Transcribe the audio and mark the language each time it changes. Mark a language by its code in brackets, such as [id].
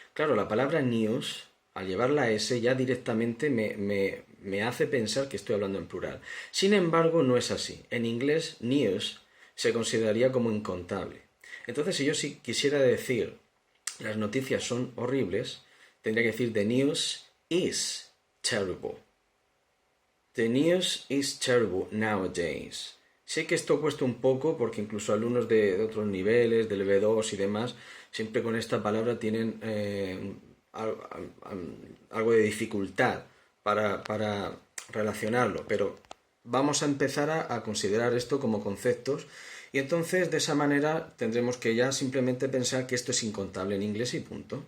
[es] Claro, la palabra news, al llevarla a S, ya directamente me hace pensar que estoy hablando en plural. Sin embargo, no es así. En inglés, news se consideraría como incontable. Entonces, si yo quisiera decir, las noticias son horribles, tendría que decir, [en] the news is terrible. The news is terrible nowadays. [es] Sé que esto cuesta un poco porque incluso alumnos de otros niveles, del B2 y demás, siempre con esta palabra tienen algo de dificultad para relacionarlo, pero vamos a empezar a considerar esto como conceptos y entonces de esa manera tendremos que ya simplemente pensar que esto es incontable en inglés y punto.